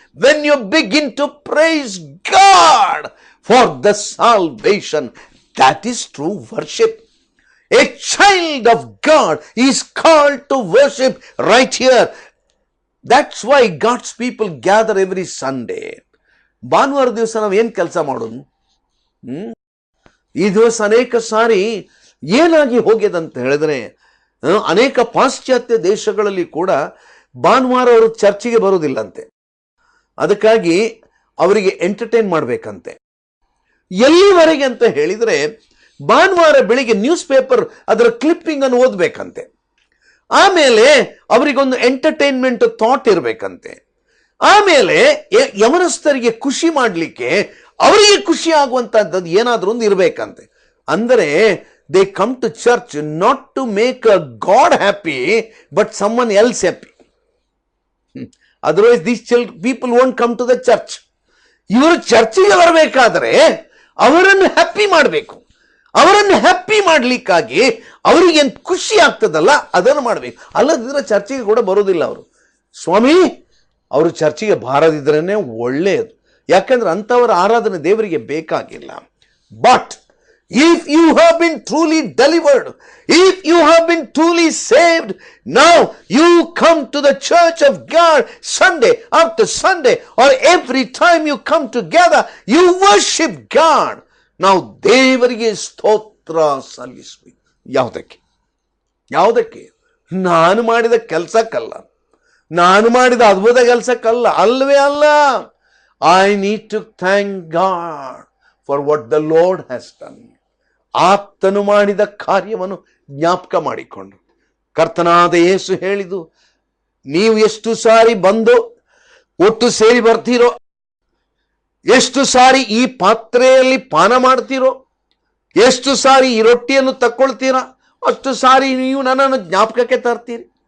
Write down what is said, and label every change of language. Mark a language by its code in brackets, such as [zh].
[en] When you begin to praise God for the salvation. That is true worship. A child of God is called to worship right here. That's why God's people gather every Sunday. [kn] ಭಾನುವಾರ ದಿವಸ ನಾವು ಏನು ಕೆಲಸ ಮಾಡೋದು? ಈ ದಿವಸ ಅನೇಕ ಸಾರಿ ಏನಾಗಿ ಹೋಗ್ಯದಂತ ಹೇಳಿದ್ರೆ, ಅನೇಕ ಪಾಶ್ಚಾತ್ಯ ದೇಶಗಳಲ್ಲಿ ಕೂಡ ಭಾನುವಾರ ಅವರು ಚರ್ಚಿಗೆ ಬರೋದಿಲ್ಲಂತೆ. ಅದಕ್ಕಾಗಿ ಅವರಿಗೆ ಎಂಟರ್ಟೈನ್ ಮಾಡಬೇಕಂತೆ. ಎಲ್ಲಿವರೆಗೆ ಅಂತ ಹೇಳಿದ್ರೆ, ಭಾನುವಾರ ಬೆಳಿಗ್ಗೆ ನ್ಯೂಸ್ ಪೇಪರ್ ಅದರ ಕ್ಲಿಪ್ಪಿಂಗ್ ಅನ್ನು ಓದಬೇಕಂತೆ. ಆಮೇಲೆ ಅವರಿಗೊಂದು ಎಂಟರ್ಟೈನ್ಮೆಂಟ್ ಥಾಟ್ ಇರಬೇಕಂತೆ. ಆಮೇಲೆ ಯವನಸ್ಥರಿಗೆ ಖುಷಿ ಮಾಡಲಿಕ್ಕೆ, ಅವರಿಗೆ ಖುಷಿ ಆಗುವಂತಹದ್ದು ಏನಾದ್ರೂ ಒಂದು ಇರಬೇಕಂತೆ. [en] ಅಂದರೆ they come to church not to make a God happy, but someone else happy. Otherwise these people won't come to the church. [kn] ಇವರು ಚರ್ಚಿಗೆ ಬರಬೇಕಾದ್ರೆ ಅವರನ್ನು ಹ್ಯಾಪಿ ಮಾಡಬೇಕು. ಅವರನ್ನು ಹ್ಯಾಪಿ ಮಾಡ್ಲಿಕ್ಕಾಗಿ ಅವ್ರಿಗೇನು ಖುಷಿ ಆಗ್ತದಲ್ಲ ಅದನ್ನು ಮಾಡಬೇಕು. ಅಲ್ಲದಿದ್ರೆ ಚರ್ಚಿಗೆ ಕೂಡ ಬರೋದಿಲ್ಲ ಅವರು. ಸ್ವಾಮಿ, ಅವರು ಚರ್ಚಿಗೆ ಬಾರದಿದ್ರೇ ಒಳ್ಳೆಯದು. ಯಾಕಂದ್ರೆ ಅಂಥವರ ಆರಾಧನೆ ದೇವರಿಗೆ ಬೇಕಾಗಿಲ್ಲ. [en] But if you have been truly delivered, if you have been truly saved, now you come to the church of God Sunday after Sunday, or every time you come together, you worship God. [kn] ನಾವು ದೇವರಿಗೆ ಸ್ತೋತ್ರ ಸಲ್ಲಿಸಬೇಕು. ಯಾವುದಕ್ಕೆ? ನಾನು ಮಾಡಿದ ಕೆಲಸಕ್ಕಲ್ಲ, ನಾನು ಮಾಡಿದ ಅದ್ಭುತ ಕೆಲಸಕ್ಕಲ್ಲ, ಅಲ್ವೇ ಅಲ್ಲ. [en] I need to thank God for what the Lord has done. [kn] ಆತನು ಮಾಡಿದ ಕಾರ್ಯವನ್ನು ಜ್ಞಾಪಕ ಮಾಡಿಕೊಂಡು, ಕರ್ತನಾದ ಯೇಸು ಹೇಳಿದು, ನೀವು ಎಷ್ಟು ಸಾರಿ ಬಂದು ಒಟ್ಟು ಸೇರಿ ಬರ್ತೀರೋ, ಎಷ್ಟು ಸಾರಿ ಈ ಪಾತ್ರೆಯಲ್ಲಿ ಪಾನ ಮಾಡ್ತೀರೋ, ಎಷ್ಟು ಸಾರಿ ಈ ರೊಟ್ಟಿಯನ್ನು ತಕ್ಕೊಳ್ತೀರಾ, ಅಷ್ಟು ಸಾರಿ ನೀವು ನನ್ನನ್ನು ಜ್ಞಾಪಕಕ್ಕೆ ತರ್ತೀರಿ.